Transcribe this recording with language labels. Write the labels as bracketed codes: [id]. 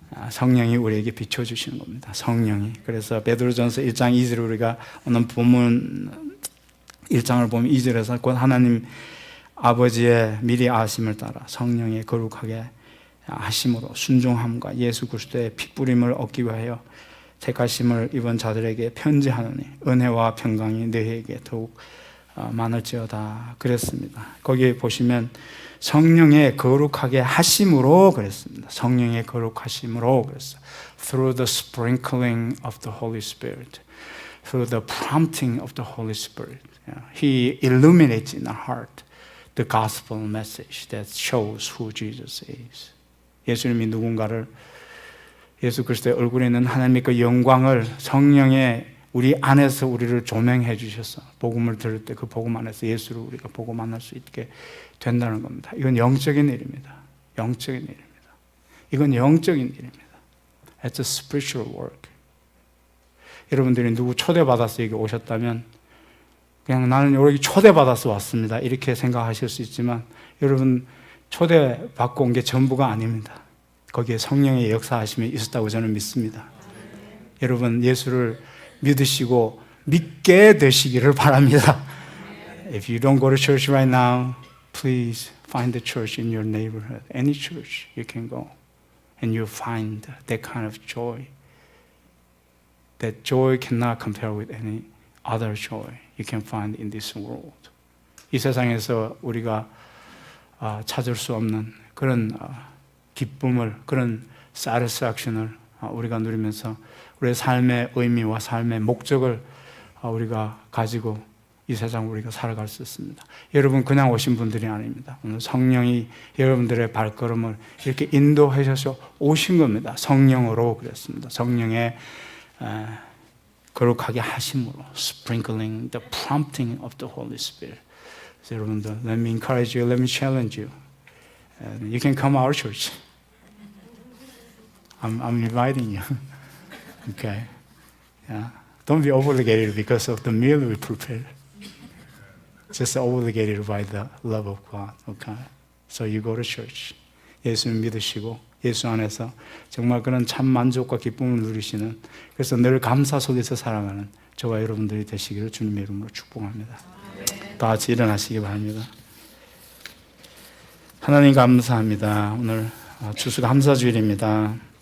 [ko] 성령이 우리에게 비춰주시는 겁니다. 성령이. 그래서 베드로전서 1장 2절에 우리가 오늘 본문 1장을 보면 2절에서 곧 하나님 아버지의 미리 아심을 따라 성령의 거룩하게 하심으로 순종함과 예수 그리스도의 핏부림을 얻기 위하여 택하심을 입은 자들에게 편지하노니 은혜와 평강이 너희에게 더욱 많을지어다 그랬습니다. 거기에 보시면 성령의 거룩하게 하심으로 그랬습니다. 성령의 거룩하심으로 그랬어요. [en] Through the sprinkling of the Holy Spirit, through the prompting of the Holy Spirit, He illuminates in our heart the gospel message that shows who Jesus is. [ko] 예수님이 누군가를 예수 그리스도의 얼굴에 있는 하나님의 그 영광을 성령의 우리 안에서 우리를 조명해 주셔서 복음을 들을 때 그 복음 안에서 예수를 우리가 보고 만날 수 있게 된다는 겁니다. 이건 영적인 일입니다. 영적인 일입니다. 이건 영적인 일입니다. [en] It's a spiritual work. [ko] 여러분들이 누구 초대받아서 여기 오셨다면 그냥 나는 여기 초대받아서 왔습니다. 이렇게 생각하실 수 있지만 여러분 초대받고 온 게 전부가 아닙니다. 거기에 성령의 역사하심이 있었다고 저는 믿습니다. 여러분 예수를 믿으시고 믿게 되시기를 바랍니다. [en] If you don't go to church right now, please find a church in your neighborhood. Any church you can go. And you'll find that kind of joy. That joy cannot compare with any other joy you can find in this world. [ko] 이 세상에서 우리가 찾을 수 없는 그런 기쁨을, 그런 satisfaction을 우리가 누리면서 우리의 삶의 의미와 삶의 목적을 우리가 가지고 이 세상을 우리가 살아갈 수 있습니다. 여러분 그냥 오신 분들이 아닙니다. 오늘 성령이 여러분들의 발걸음을 이렇게 인도하셔서 오신 겁니다. 성령으로 그랬습니다. 성령의 거룩하게 하심으로 [en] sprinkling, the prompting of the Holy Spirit. [ko] 그래서 여러분들 [en] let me encourage you, let me challenge you. You can come to our church. I'm inviting you. Okay? Yeah. Don't be obligated because of the meal we prepare. Just obligated by the love of God. Okay? So you go to church. [ko] 예수님 믿으시고 예수 안에서 정말 그런 참 만족과 기쁨을 누리시는, 그래서 늘 감사 속에서 살아가는 저와 여러분들이 되시기를 주님의 이름으로 축복합니다. 다 같이 일어나시기 바랍니다. 하나님 감사합니다. 오늘 추수감사주일입니다.